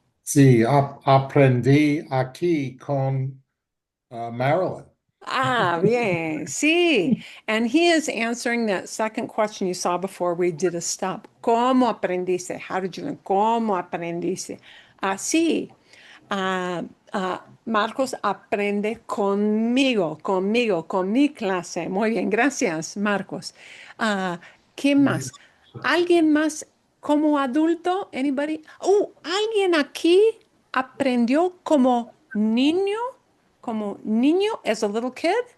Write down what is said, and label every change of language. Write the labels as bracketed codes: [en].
[es] Sí, aprendí aquí con Marilyn. Ah, bien, sí. [en] And he is answering that second question you saw before we did a stop. [es] ¿Cómo aprendiste? [en] How did you learn? [es] ¿Cómo aprendiste? Así. Ah, Marcos aprende con mi clase. Muy bien, gracias, Marcos. Ah, ¿quién más? ¿Alguien más como adulto? Anybody? ¿Alguien aquí aprendió como niño? Como niño, [en] as a little kid?